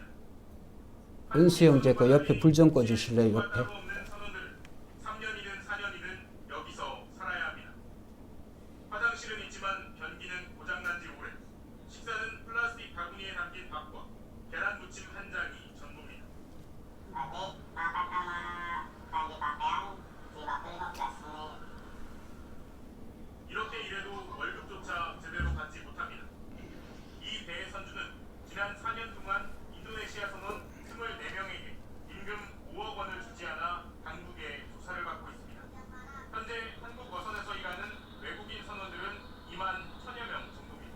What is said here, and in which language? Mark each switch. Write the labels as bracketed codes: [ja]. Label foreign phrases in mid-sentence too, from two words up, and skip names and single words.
[ko] 은수 형 이제 그 옆에 불 좀 꺼주실래요 옆에? 없는 선원들은 3년이든 4년이든 여기서 살아야 합니다. 화장실은 있지만 변기는 고장난 지 오래. 식사는 플라스틱 바구니에 담긴 밥과 계란 무침 한 장이 전부입니다. [id] Tadi makan sama tadi pakaian di waktu 15 menit. [ko] 이렇게 일해도 월급조차 제대로 받지 못합니다. 이 배의 선주는 지난 4년 동안 인도네시아 선원 24명에게 임금 5억 원을 주지 않아 당국의 조사를 받고 있습니다. 현재 한국 어선에서 일하는 외국인 선원들은 2만 1천여 명 정도입니다.